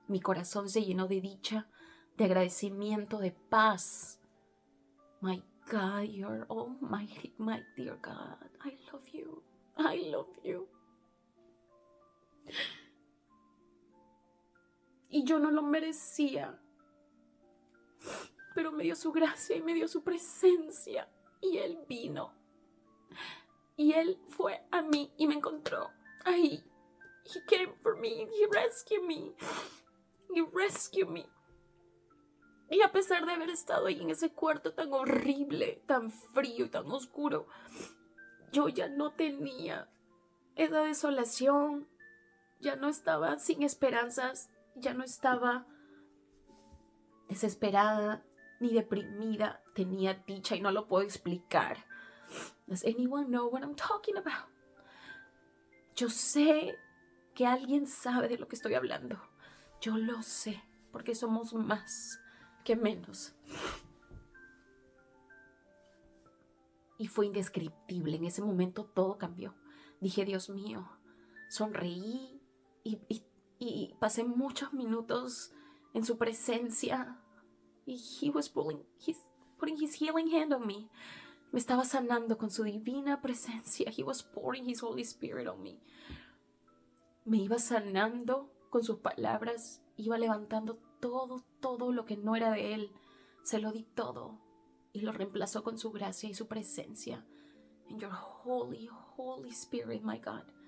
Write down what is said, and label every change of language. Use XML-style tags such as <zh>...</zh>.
<es>Mi corazón se llenó de dicha, de agradecimiento, de paz.</es> <en>My God, you're almighty, my dear God. I love you. I love you.</en> <es>y yo no lo merecía, pero me dio su gracia y me dio su presencia, y Él vino, y Él fue a mí y me encontró ahí.</es> <en>He came for me, He rescued me, He rescued me.</en> <es>Y a pesar de haber estado ahí en ese cuarto tan horrible, tan frío y tan oscuro, yo ya no tenía esa desolación, ya no estaba sin esperanzas, ya no estaba desesperada ni deprimida, tenía dicha y no lo puedo explicar.</es> <en>Does anyone know what I'm talking about?</en> <es>Yo sé que alguien sabe de lo que estoy hablando. Yo lo sé, porque somos más que menos. Y fue indescriptible. En ese momento todo cambió. Dije, Dios mío, sonreí y pasé muchos minutos en su presencia.</es> <en>Y he was putting his healing hand on me.</en> <es>Me estaba sanando con su divina presencia.</es> <en>He was pouring his Holy Spirit on me.</en> <es>Me iba sanando con sus palabras. Iba levantando todo lo que no era de él. Se lo di todo. Y lo reemplazó con su gracia y su presencia.</es> <en>And your Holy, Holy Spirit, my God.</en>